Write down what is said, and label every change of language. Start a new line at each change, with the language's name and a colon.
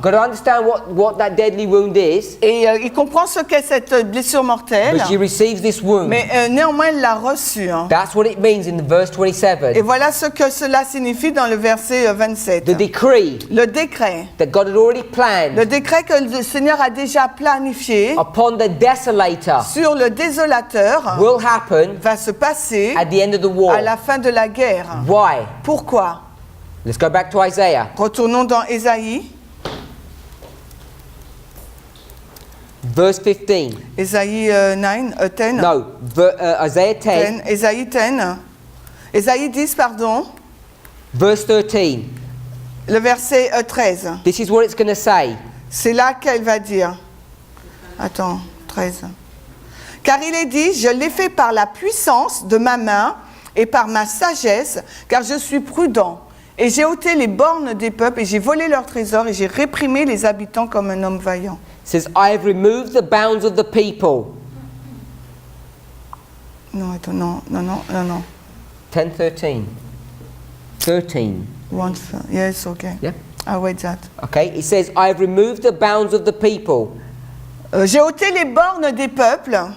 English: Got to understand what that deadly wound is.
French: Et il comprend ce qu'est cette blessure mortelle,
English: But she receives this wound.
French: mais néanmoins il l'a reçue. Hein.
English: That's what it means in the verse
French: Et
English: 27.
French: voilà ce que cela signifie dans le verset 27.
English: The decree
French: Le décret.
English: that God had already planned
French: Le décret que le Seigneur a déjà planifié
English: upon the desolator
French: sur le désolateur
English: will happen
French: va se passer
English: at the end of the war.
French: à la fin de la guerre.
English: Why?
French: Pourquoi?
English: Let's go back to Isaiah.
French: Retournons dans Ésaïe.
English: Verse 15.
French: Ésaïe 10.
English: No, Isaiah 10,
French: Ésaïe 10. Ésaïe 10, pardon.
English: verse 13.
French: Le verset 13.
English: This is what it's going to say.
French: C'est là qu'elle va dire. Attends, 13. Car il est dit, je l'ai fait par la puissance de ma main et par ma sagesse, car je suis prudent. Et j'ai ôté les bornes des peuples, et j'ai volé leurs trésors, et j'ai réprimé les habitants comme un homme vaillant.
English: It says, I have removed the bounds of the people.
French: Non, attends, non. 10, 13. 13.
English: Yes, okay. Yeah. I'll wait that. Okay, it says, I have removed the bounds of the people.
French: J'ai ôté les bornes des peuples,